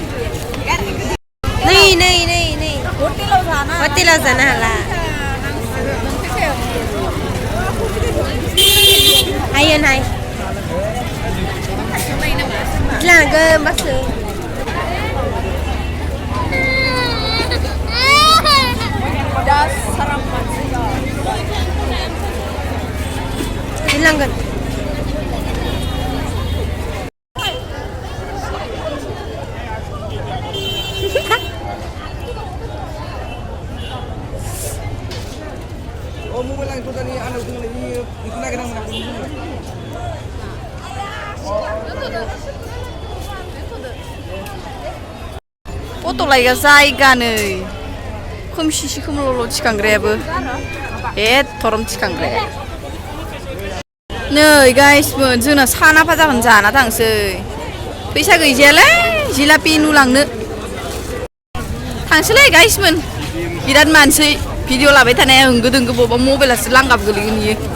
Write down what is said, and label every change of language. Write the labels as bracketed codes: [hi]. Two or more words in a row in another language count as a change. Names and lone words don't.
[brx] नै हटेलाव जानो हाला हायो नाय लांगोन बासो लांगोन [id] mobile itu tadi anu ini itu lagi nang aku. [hi] फ़ोटो लगा [brx] जायगा नै खोमसिसि खोमलल' थिखांग्रायाबो थरम थिखांग्राया नै गाइसमोन जोंना सानाफा जागोन जाना थांसै फैसा गैजायालै जिलापि नुलांनो थांसैलै गाइसमोन बिराद मानसै भिडिअ लाबाय थानाया होंगो दोंगो बबा मबाइलासो लांगाब गोलैगोन इयो